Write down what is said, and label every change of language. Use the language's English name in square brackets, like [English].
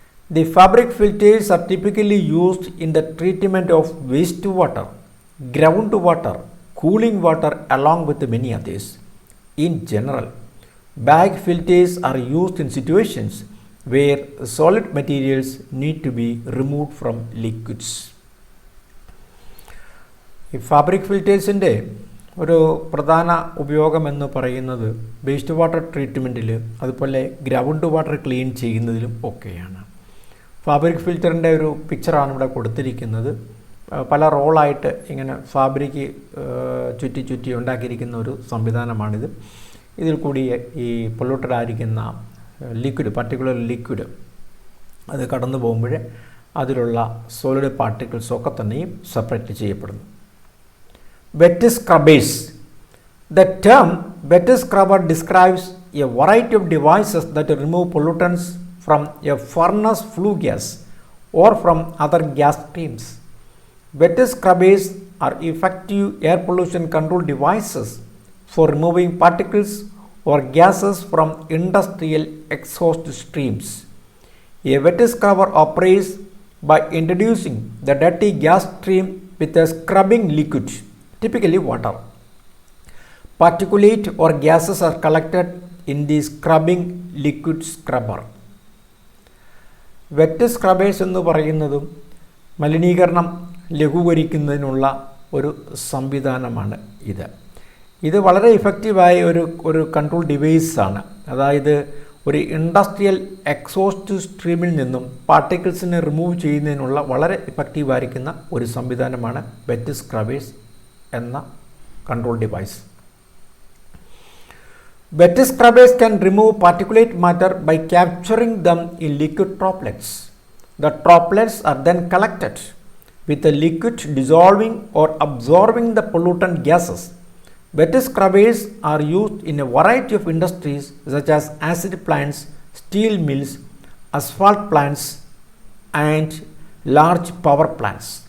[English] The fabric filters are typically used in the treatment of wastewater, groundwater, cooling water along with many others. In general, bag filters are used in situations where solid materials need to be removed from liquids. [Malayalam] ഈ fabric ഫിൽറ്റേഴ്സിൻ്റെ ഒരു പ്രധാന ഉപയോഗമെന്ന് പറയുന്നത് waste water ട്രീറ്റ്മെൻറ്റിൽ അതുപോലെ ground water clean ചെയ്യുന്നതിലും ഒക്കെയാണ്. Fabric ഫിൽറ്ററിൻ്റെ ഒരു പിക്ചറാണ് ഇവിടെ കൊടുത്തിരിക്കുന്നത്. പല റോളായിട്ട് ഇങ്ങനെ ഫാബ്രിക് ചുറ്റി ചുറ്റി ഉണ്ടാക്കിയിരിക്കുന്ന ഒരു സംവിധാനമാണിത്. ഇതിൽ കൂടി ഈ പൊല്യൂട്ടഡ് ആയിരിക്കുന്ന ലിക്വിഡ്, പർട്ടിക്കുലർ ലിക്വിഡ് അത് കടന്നു പോകുമ്പോൾ അതിലുള്ള സോളിഡ് പാർട്ടിക്കിൾസൊക്കെ തന്നെയും സെപ്പറേറ്റ് ചെയ്യപ്പെടുന്നു. Wet സ്ക്രബേഴ്സ്. [English] The term wet scrubber describes a variety of devices that remove pollutants from a furnace flue gas or from other gas streams. Wet scrubbers are effective air pollution control devices for removing particles or gases from industrial exhaust streams. A wet scrubber operates by introducing the dirty gas stream with a scrubbing liquid, typically water. Particulate or gases are collected in the scrubbing liquid scrubber. [Malayalam] Wet സ്ക്രബേഴ്സ് എന്ന് പറയുന്നതും മലിനീകരണം ലഘൂകരിക്കുന്നതിനുള്ള ഒരു സംവിധാനമാണ് ഇത് വളരെ ഇഫക്റ്റീവായ ഒരു control ഡിവൈസാണ്. അതായത് ഒരു ഇൻഡസ്ട്രിയൽ എക്സോസ്റ്റ് സ്ട്രീമിൽ നിന്നും പാർട്ടിക്കിൾസിനെ റിമൂവ് ചെയ്യുന്നതിനുള്ള വളരെ ഇഫക്റ്റീവായിരിക്കുന്ന ഒരു സംവിധാനമാണ് വെറ്റ് സ്ക്രബേഴ്സ് എന്ന control device. [English] Wet scrubbers can remove particulate matter by capturing them in liquid droplets. The droplets are then collected with the liquid dissolving or absorbing the pollutant gases. Wet scrubbers are used in a variety of industries such as acid plants, steel mills, asphalt plants, and large power plants.